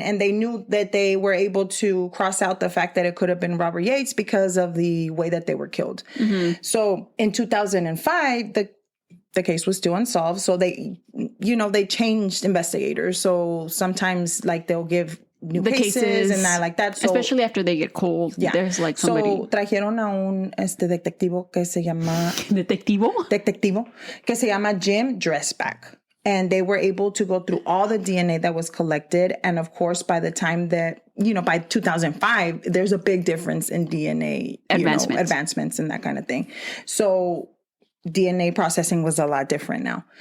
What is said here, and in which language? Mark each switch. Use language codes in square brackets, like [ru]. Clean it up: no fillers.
[en] And they knew that they were able to cross out the fact that it could have been Robert Yates because of the way that they were killed. So in 2005, the case was still unsolved. So they changed investigators. So sometimes they'll give new cases and that like that. So, especially after they get cold. Yeah. There's somebody. [es] So trajeron a un detectivo que se llama... ¿Detectivo? Detectivo que se llama Jim Dressback. [en] And they were able to go through all the DNA that was collected. And of course, by the time that, by 2005, there's a big difference in DNA advancements and that kind of thing. So DNA processing was a lot different now.